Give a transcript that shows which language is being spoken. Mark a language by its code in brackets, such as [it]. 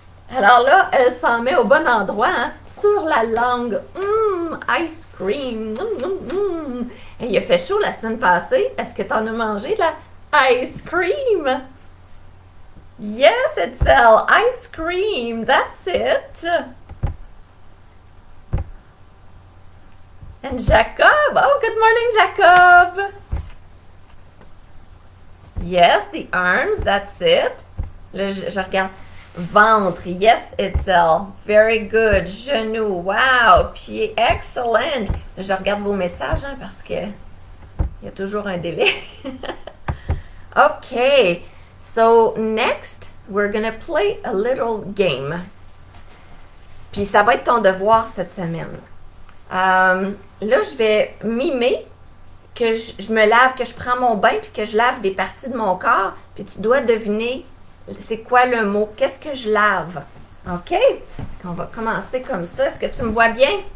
[fr] Alors là, elle s'en met au bon endroit, hein, sur la langue. Ice cream! Et il a fait chaud la semaine passée. Est-ce que tu en as mangé de la ice cream? [en] Yes, Etzel, ice cream, that's it. And Jacob, oh, good morning, Jacob. Yes, the arms, that's it. [fr] Là, je regarde. [en] Ventre, yes, Etzel, very good. [fr] Genou, wow, pied, excellent. Là, je regarde vos messages, hein, parce que il y a toujours un délai. Okay. [en] So, next, we're gonna play a little game. [fr] Puis, ça va être ton devoir cette semaine. Là, je vais mimer que je me lave, que je prends mon bain, puis que je lave des parties de mon corps. Puis, tu dois deviner c'est quoi le mot. Qu'est-ce que je lave? OK? On va commencer comme ça. Est-ce que tu me vois bien?